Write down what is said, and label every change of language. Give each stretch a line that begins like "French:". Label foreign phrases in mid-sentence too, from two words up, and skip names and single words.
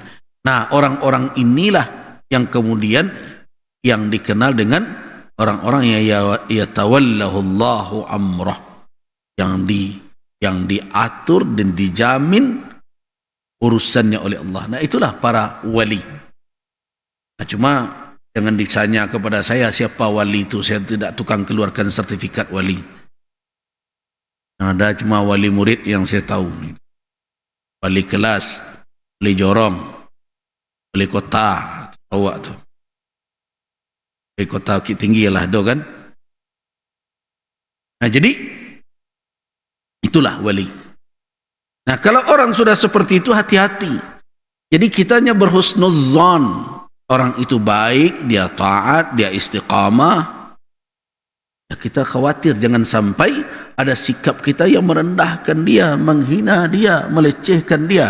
Indonesian: Nah, orang-orang inilah yang kemudian yang dikenal dengan orang-orang yang
Arabic: yatawallahu Allahu amrah,
Indonesian: yang diatur dan dijamin urusannya oleh Allah. Nah, itulah para wali. Nah, cuma jangan ditanya kepada saya siapa wali itu, saya tidak tukang keluarkan sertifikat wali. Ada cuma wali murid yang saya tahu, wali kelas, wali jorong, wali kota, awak tu, wali kota Bukit Tinggi
Minangkabau: lah do kan.
Indonesian: Nah, jadi itulah wali. Nah, kalau orang sudah seperti itu, hati-hati. Jadi kitanya berhusnuzan, orang itu baik, dia taat, dia istiqamah. Ya, kita khawatir jangan sampai ada sikap kita yang merendahkan dia, menghina dia, melecehkan dia.